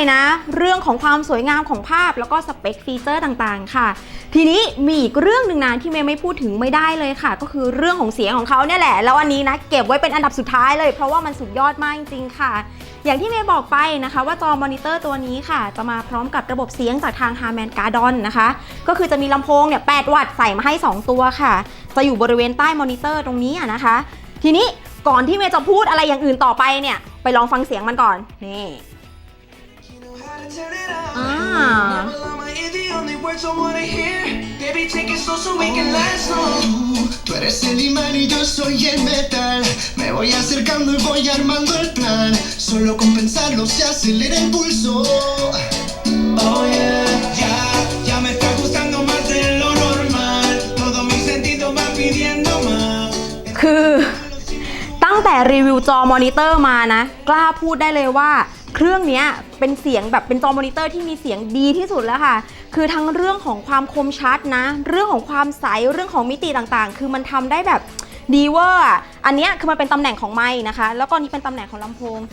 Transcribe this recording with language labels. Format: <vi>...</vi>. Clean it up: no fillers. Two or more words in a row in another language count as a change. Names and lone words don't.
<th>นะเรื่องของความสวยงามของภาพแล้วก็สเปคฟีเจอร์ต่างๆค่ะทีนี้มีอีกเรื่องหนึ่งนะที่เมย์ไม่พูดถึงไม่ได้เลยค่ะก็คือเรื่องของเสียงของเขาเนี่ยแหละแล้วอันนี้นะเก็บไว้เป็นอันดับสุดท้ายเลยเพราะว่ามันสุดยอดมากจริงๆค่ะอย่างที่เมย์บอกไปนะคะว่าจอมอนิเตอร์ตัวนี้ค่ะจะมาพร้อมกับระบบเสียงจากทาง Harman Kardon นะคะก็คือจะมีลำโพงเนี่ย8 วัตต์ใส่มาให้2ตัวค่ะจะอยู่บริเวณใต้มอนิเตอร์ตรงนี้นะคะทีนี้ก่อนที่เมย์จะพูดอะไรอย่างอื่นต่อไปเนี่ยไปลองฟังเสียงมันก่อนนี่</th> <es>Tú eres el imán y yo soy el metal. Me voy acercando y voy armando el plan. Solo con pensarlo se acelera el pulso.</es> <en>Oh yeah,</en> <es>ya me está gustando más de lo normal. Todos mis sentidos van pidiendo más.</es> <th>คือตั้งแต่รีวิวจอมอนิเตอร์มานะกล้าพูดได้เลยว่าเครื่องนี้เป็นเสียงแบบเป็นจอมอนิเตอร์ที่มีเสียงดีที่สุดแล้วค่ะคือทั้งเรื่องของความคม ชัดนะเรื่องของความใสเรื่องของมิติต่างๆคือมันทำได้แบบดีเวอร์อันนี้คือมันเป็นตำแหน่งของไมค์นะคะแล้วก็นี่เป็นตำแหน่งของลำโพง</th>